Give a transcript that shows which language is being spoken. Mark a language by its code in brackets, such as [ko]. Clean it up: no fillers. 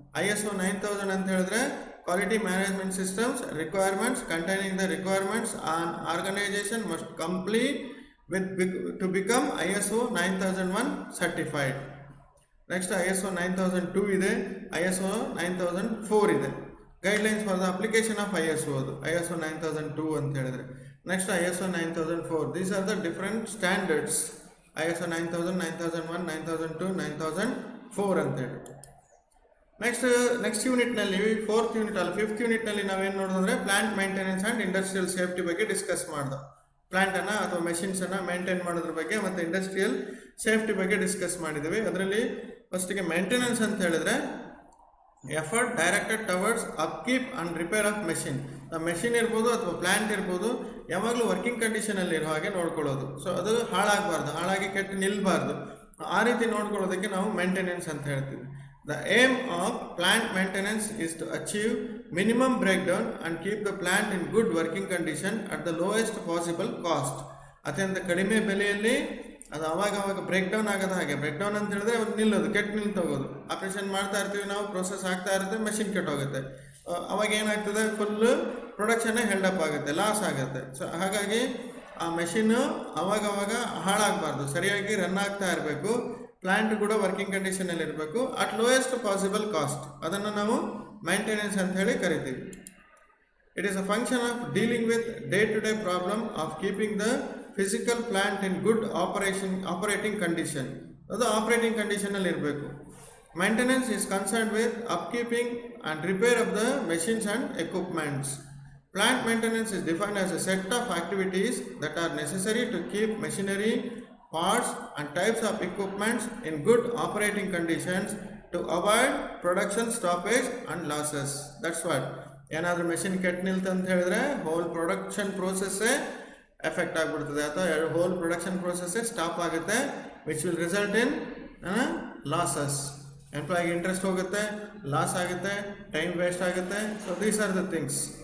[en] ISO 9000 [kn] ಅಂತ ಹೇಳಿದ್ರೆ [en] quality management systems requirements containing the requirements an organization must complete with to become ISO 9001 certified. Next ISO 9002 ಇದೆ, ISO 9004 ಇದೆ. Guidelines for the application of ISO ಅದು ISO 9002 ಅಂತ ಹೇಳಿದ್ರೆ. Next ISO 9004. These are the different standards. ISO 9000, 9001, 9002, 9004 ಅಂತ ಹೇಳಿ. [kn] Next ಯೂನಿಟ್ನಲ್ಲಿ 4th unit ಅಲ್ಲಿ 5th ಯೂನಿಟ್ನಲ್ಲಿ ನಾವೇನು ನೋಡಿದ್ರೆ plant maintenance and industrial safety ಬಗ್ಗೆ ಡಿಸ್ಕಸ್ ಮಾಡ್ದೆ. ಪ್ಲಾಂಟನ್ನು ಅಥವಾ ಮೆಷಿನ್ಸನ್ನು ಮೇಂಟೈನ್ ಮಾಡೋದ್ರ ಬಗ್ಗೆ ಮತ್ತು ಇಂಡಸ್ಟ್ರಿಯಲ್ ಸೇಫ್ಟಿ ಬಗ್ಗೆ ಡಿಸ್ಕಸ್ ಮಾಡಿದ್ದೀವಿ. ಅದರಲ್ಲಿ ಫಸ್ಟಿಗೆ ಮೇಂಟೆನೆನ್ಸ್ ಅಂತ ಹೇಳಿದ್ರೆ [en] Effort directed towards upkeep and repair of machine. [kn] Machine ಇರ್ಬೋದು ಅಥವಾ ಪ್ಲಾಂಟ್ ಇರ್ಬೋದು, ಯಾವಾಗಲೂ ವರ್ಕಿಂಗ್ ಕಂಡೀಷನಲ್ಲಿ ಇರೋ ಹಾಗೆ ನೋಡ್ಕೊಳ್ಳೋದು. ಸೊ ಅದು ಹಾಳಾಗಬಾರ್ದು, ಹಾಳಾಗಿ ಕೆಟ್ಟು ನಿಲ್ಲಬಾರ್ದು. ಆ ರೀತಿ ನೋಡ್ಕೊಳ್ಳೋದಕ್ಕೆ ನಾವು ಮೇಂಟೆನೆನ್ಸ್ ಅಂತ ಹೇಳ್ತೀವಿ. [en] The aim of plant maintenance is to achieve minimum breakdown and keep the plant in good working condition at the lowest possible cost. [kn] ಅತ್ಯಂತ ಕಡಿಮೆ ಬೆಲೆಯಲ್ಲಿ ಅದು ಅವಾಗ ಬ್ರೇಕ್ ಡೌನ್ ಆಗೋದು. ಹಾಗೆ ಬ್ರೇಕ್ ಡೌನ್ ಅಂತ ಹೇಳಿದ್ರೆ ನಿಲ್ಲೋದು, ಕೆಟ್ಟು ನಿಲ್ತೋಗೋದು. ಆಪ್ರೇಷನ್ ಮಾಡ್ತಾ ಇರ್ತೀವಿ ನಾವು, ಪ್ರೋಸೆಸ್ ಆಗ್ತಾ ಇರುತ್ತೆ, ಮೆಷಿನ್ ಕೆಟ್ಟೋಗುತ್ತೆ. ಅವಾಗ ಏನಾಗ್ತದೆ, ಫುಲ್ಲು ಪ್ರೊಡಕ್ಷನ್ನೇ ಹೆಲ್ಡಪ್ ಆಗುತ್ತೆ, ಲಾಸ್ ಆಗುತ್ತೆ. ಸೊ ಹಾಗಾಗಿ ಆ ಮೆಷಿನ್ನು ಅವಾಗ ಹಾಳಾಗಬಾರ್ದು, ಸರಿಯಾಗಿ ರನ್ ಆಗ್ತಾ ಇರಬೇಕು. ಪ್ಲಾಂಟ್ ಕೂಡ ವರ್ಕಿಂಗ್ ಕಂಡೀಷನಲ್ಲಿ ಇರಬೇಕು [en] At lowest possible cost. [kn] ಅದನ್ನು ನಾವು ಮೈಂಟೆನೆನ್ಸ್ ಅಂತ ಹೇಳಿ ಕರಿತೀವಿ. [en] It is a function of dealing with day to day problem of keeping the physical plant in good operating condition. [kn] ಅದು ಆಪರೇಟಿಂಗ್ ಕಂಡೀಷನಲ್ಲಿ ಇರಬೇಕು. [en] Maintenance is concerned with upkeeping and repair of the machines and equipments. Plant maintenance is defined as a set of activities that are necessary to keep machinery, parts and types of equipments in good operating conditions to avoid production stoppage and losses. That's what. [kn] ಏನಾದರೂ machine ಕೆಟ್ಟು ನಿಲ್ತು ಅಂತ ಹೇಳಿದ್ರೆ hole production ಪ್ರೋಸೆಸ್ಸೇ effect ಆಗಿಬಿಡ್ತದೆ, ಅಥವಾ hole production ಪ್ರೋಸೆಸ್ಸೇ stop ಆಗುತ್ತೆ, [en] Which will result in losses. [kn] ಎಂಪ್ಲಾಯಿಗೆ interest ಹೋಗುತ್ತೆ, loss ಆಗುತ್ತೆ, time waste ಆಗುತ್ತೆ. [en] So these are the things.